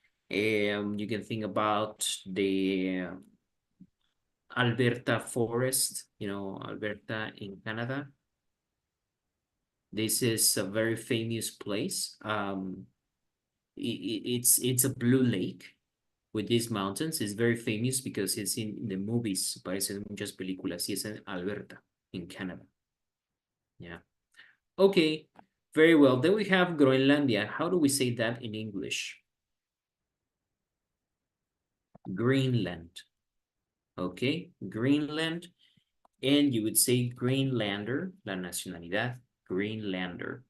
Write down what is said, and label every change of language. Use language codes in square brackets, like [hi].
[en] You can think about the Alberta forest, Alberta in Canada. This is a very famous place. It's a blue lake with these mountains. It's very famous because it's in the movies. [es] Aparece en muchas películas y es en Alberta, in Canada. [en] Yeah. Okay, very well. Then we have Groenlandia. How do we say that in English? Greenland. Okay, Greenland. And you would say Greenlander, la nacionalidad, Greenlander.